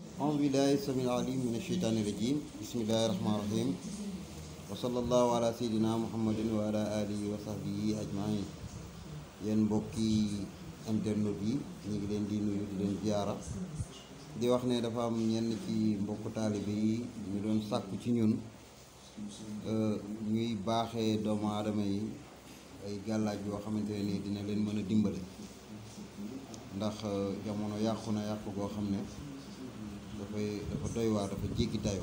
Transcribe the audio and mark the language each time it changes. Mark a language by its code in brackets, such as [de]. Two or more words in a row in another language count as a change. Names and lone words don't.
[ar] أعوذ بالله السميع العليم من الشيطان الرجيم بسم الله الرحمن الرحيم وصلى الله على سيدنا محمد وعلى آله وصحبه أجمعين [wo] yéen mbokki internet yi ñu ngi leen di nuyu di leen ziara di wax ne dafa am ñenn ci mbokk taalibe yi ñu doon sàkku ci ñun ñuy baaxee doomu aadama yi ay gàllaaj yoo xamante ne nii dina leen mën a dimbale ndax jamono yàqu na yàqu goo xam ne dafa doy waar, dafa jéggi dayoo.